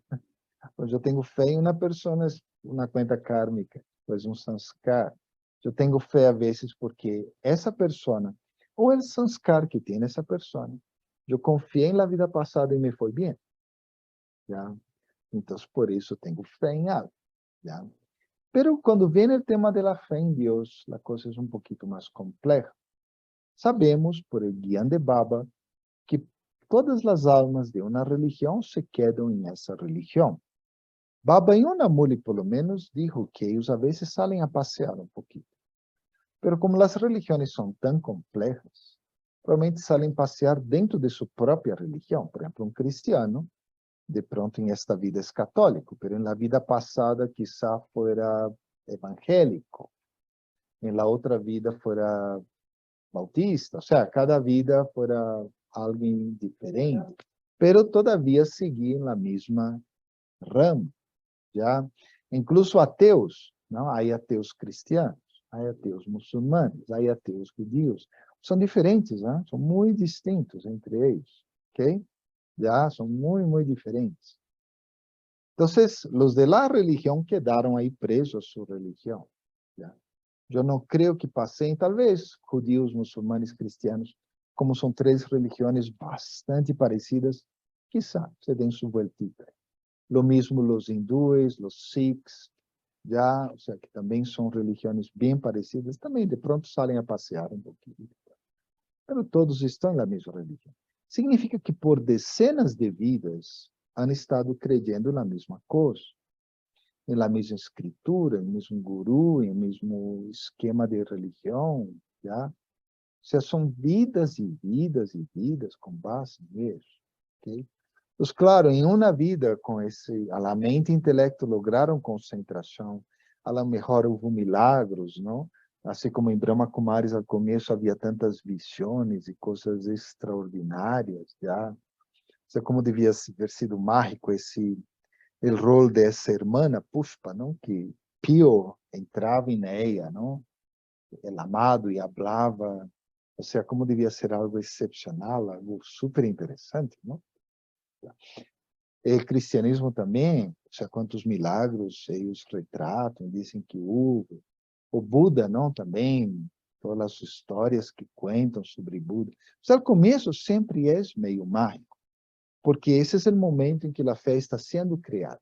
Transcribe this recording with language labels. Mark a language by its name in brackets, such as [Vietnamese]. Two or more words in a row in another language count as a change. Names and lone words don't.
[Portuguese] Então, eu tenho fé em uma pessoa, uma conta kármica, pois um sanskar. Eu tenho fé a vezes porque essa pessoa, ou o sanskar que tem essa pessoa, eu confiei na vida passada e me foi bem. ¿Ya? Então, por isso, tenho fé em algo. ¿Ya? Pero quando vem o tema da fé em Deus, a coisa é um pouquinho mais complexa. Sabemos, [Spanish] por el [Portuguese] Gyan de Baba, que todas as almas de uma religião se quedam em essa religião. Baba em uma mule, pelo menos, dijo que eles a vezes salen a passear um pouquinho. Pero como as religiões são tão complejas, provavelmente salen a passear dentro de sua própria religião. [Spanish] Por exemplo, um cristiano, de pronto em esta vida é católico, pero em la vida passada quizá fuera evangélico, em la outra vida fuera bautista, o sea, cada vida fuera alguém diferente, pero todavía seguia en la misma rama, ¿ya? Incluso ateus, ¿no? Hay ateus cristianos, hay ateus muçulmanos, hay ateus judíos, são diferentes, ¿no? [Portuguese] São muito distintos entre eles, ¿ok? [Spanish] Ya, son muy diferentes. Entonces, los de la religión quedaron ahí presos a su religión. ¿Ya? Yo no creo que pasen, tal vez, judíos, muçulmanes, cristianos, como son tres religiones bastante parecidas, quizá se den su vueltita. Lo mismo los hindúes, los sikhs, ya, o sea, que también son religiones bien parecidas, también de pronto salen a pasear un poquito. [Portuguese] Pero todos estão na mesma religião. Significa que por dezenas de vidas [Spanish] han estado creyendo [Portuguese] na mesma coisa, na mesma escritura, no mesmo guru, no mesmo esquema de religião, já? Ou seja, são vidas e vidas e vidas com base nisso, ok? Então, claro, em uma vida com esse, a mente e intelecto lograram concentração, [Spanish] a lo mejor [Portuguese] houve milagros, não? Assim como em Brahma Kumaris, ao começo havia tantas visões e coisas extraordinárias, já. [Spanish] sea, como [Portuguese] devia ter sido mágico [Spanish] el rol de esa hermana Pushpa, ¿no? Que Pío entraba en ella, ¿no? El amado y hablaba, o sea, como [Portuguese] devia ser [Spanish] algo excepcional, algo súper interesante, ¿no? [Portuguese] El cristianismo também, [Spanish] o sea, [Portuguese] quantos milagros eles retratam, dizem que houve. O Buda, não, também, todas as histórias que contam sobre Buda. [Spanish] O sea, [Portuguese] o começo sempre é meio mágico, porque esse é o momento em que a fé está sendo criada.